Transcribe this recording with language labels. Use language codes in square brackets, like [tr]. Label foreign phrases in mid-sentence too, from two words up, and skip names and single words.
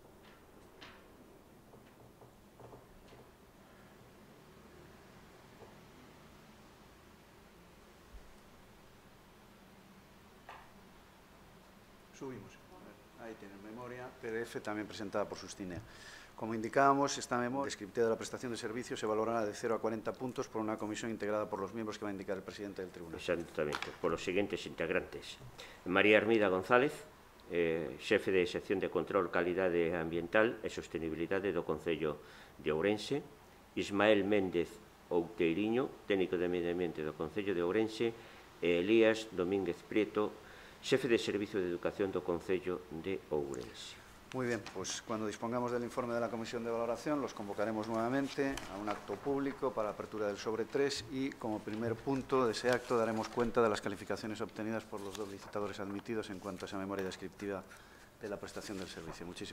[es] Subimos. Ahí tienen memoria PDF también presentada por Sustinea. Como indicábamos, esta memoria descriptiva de la prestación de servicios se valorará de 0 a 40 puntos por una comisión integrada por los miembros que va a indicar el presidente del tribunal. Exactamente, por los siguientes integrantes. [gl] María Hermida González, xefe de sección de control, calidade ambiental e sostenibilidade do Concello de Ourense. Ismael Méndez Outeiriño, técnico de medio ambiente do Concello de Ourense. E Elías Domínguez Prieto, xefe de Servicio de Educación do Concello de Ourense. [es] Muy bien, pues cuando dispongamos del informe de la Comisión de Valoración los convocaremos nuevamente a un acto público para apertura del sobre 3 y como primer punto de ese acto daremos cuenta de las calificaciones obtenidas por los dos licitadores admitidos en cuanto a esa memoria descriptiva de la prestación del servicio.